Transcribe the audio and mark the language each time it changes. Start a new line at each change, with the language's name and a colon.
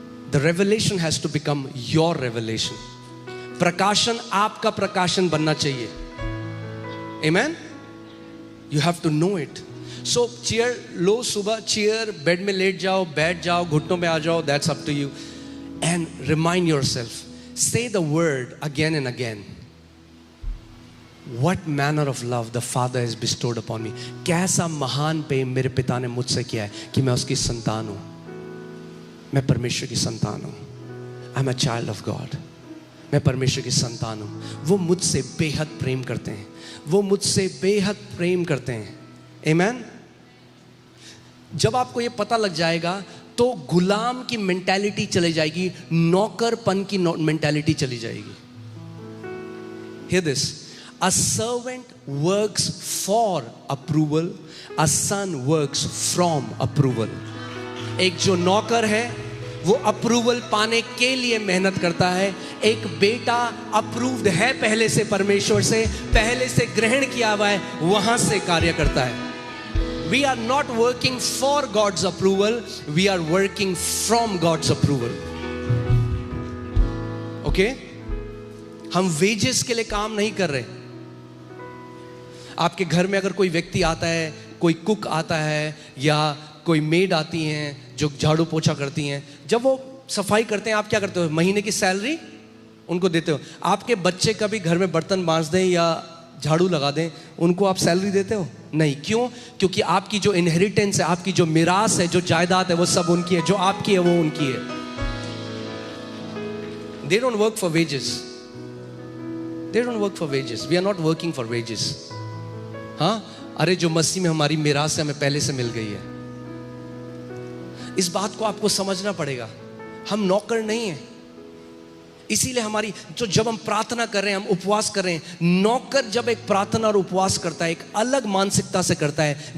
English: The revelation has to become your revelation.
Hindi: प्रकाशन आपका प्रकाशन बनना चाहिए.
English: Amen. You have to know it.
Hindi: So chair लो, सुबह चेयर, बेड में लेट जाओ, बैठ जाओ, घुटनों में आ जाओ,
English: That's up to you. And remind yourself, say the word again and again. What manner of love the Father has bestowed upon me.
Hindi: कैसा महान प्रेम मेरे पिता ने मुझसे किया है कि मैं उसकी संतान हूँ. मैं परमेश्वर की संतान हूँ.
English: I'm a child of God.
Hindi: मैं परमेश्वर की संतान हूँ. वो मुझसे बेहद प्रेम करते हैं. वो मुझसे बेहद प्रेम करते हैं.
English: Amen.
Hindi: जब आपको ये पता लग जाएगा तो गुलाम की मेंटालिटी चली जाएगी, नौकरपन की मेंटालिटी चली जाएगी.
English: Hear this. A servant works for approval. A son works from approval.
Hindi: एक जो नौकर है वो अप्रूवल पाने के लिए मेहनत करता है. एक बेटा अप्रूव्ड है पहले से, परमेश्वर से पहले से ग्रहण किया हुआ है, वहां से कार्य करता है.
English: We are not working for God's approval. We are working from God's approval. Okay?
Hindi: हम वेजेस के लिए काम नहीं कर रहे. आपके घर में अगर कोई व्यक्ति आता है, कोई कुक आता है या कोई मेड आती हैं जो झाड़ू पोछा करती हैं, जब वो सफाई करते हैं आप क्या करते हो? महीने की सैलरी उनको देते हो. आपके बच्चे कभी घर में बर्तन मांज दें या झाड़ू लगा दें, उनको आप सैलरी देते हो? नहीं. क्यों? क्योंकि आपकी जो इनहेरिटेंस है, आपकी जो मिरास है, जो जायदाद है, वो सब उनकी है. जो आपकी है वो उनकी है.
English: They don't work for wages. They don't work for wages. We are not working for wages.
Hindi: हाँ, अरे जो मसीह में हमारी मिरास है हमें पहले से मिल गई है. इस बात को आपको समझना पड़ेगा. हम नौकर नहीं हैं. इसीलिए हमारी जो जब हम प्रार्थना कर रहे हैं, हम उपवास कर रहे हैं, नौकर जब एक प्रार्थना और उपवास करता है एक अलग मानसिकता से करता है.